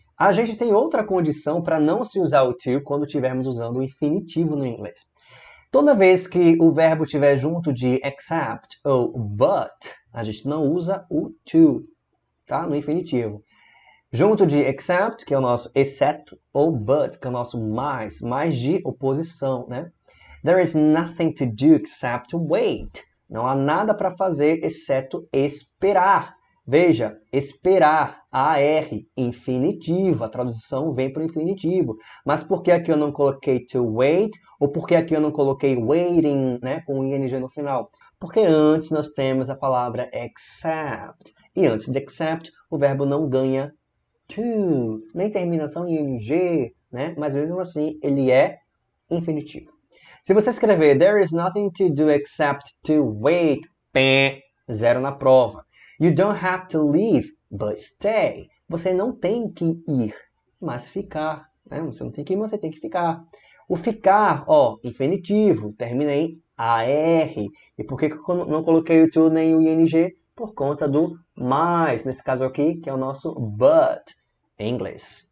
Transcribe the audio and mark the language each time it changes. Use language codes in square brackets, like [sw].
[pt] A gente tem outra condição para não se usar o to quando estivermos usando o infinitivo no inglês. Toda vez que o verbo estiver junto de except ou but, a gente não usa o to, tá? No infinitivo. Junto de except, que é o nosso exceto, ou but, que é o nosso mais de oposição, né? [en] There is nothing to do except wait. [pt] Não há nada para fazer exceto esperar. Veja, esperar, AR, infinitivo. A tradução vem para o infinitivo. Mas por que aqui eu não coloquei to wait? Ou por que aqui eu não coloquei waiting, né, com ing no final? Porque antes nós temos a palavra except. E antes de except, o verbo não ganha to, nem terminação em ing, né? Mas mesmo assim, ele é infinitivo. Se você escrever [en] there is nothing to do except to wait, [pt] 0 na prova. [en] You don't have to leave, but stay. [pt] Você não tem que ir, mas ficar. Né? Você não tem que ir, mas você tem que ficar. O ficar, ó, infinitivo, termina em AR. E por que eu não coloquei o to nem o ing? Por conta do mais, nesse caso aqui, que é o nosso but em inglês.